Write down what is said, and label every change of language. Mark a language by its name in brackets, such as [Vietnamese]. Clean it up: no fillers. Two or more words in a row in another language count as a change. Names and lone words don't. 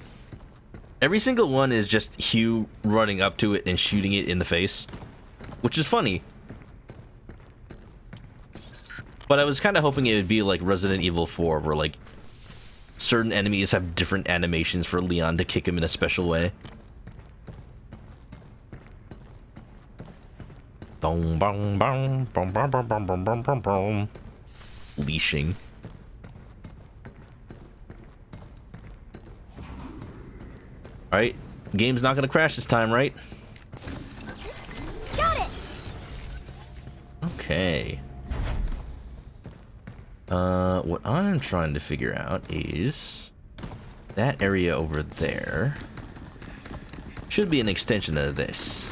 [English] Every single one is just Hugh running up to it and shooting it in the face, which is funny. But I was kind of hoping it would be like Resident Evil 4, where like certain enemies have different animations for Leon to kick him in a special way. Bong bong bong bong bong bong bong bong bong bong bong. Leashing. Alright, game's not gonna crash this time, right? Got it! Okay. What I'm trying to figure out is that area over there should be an extension of this.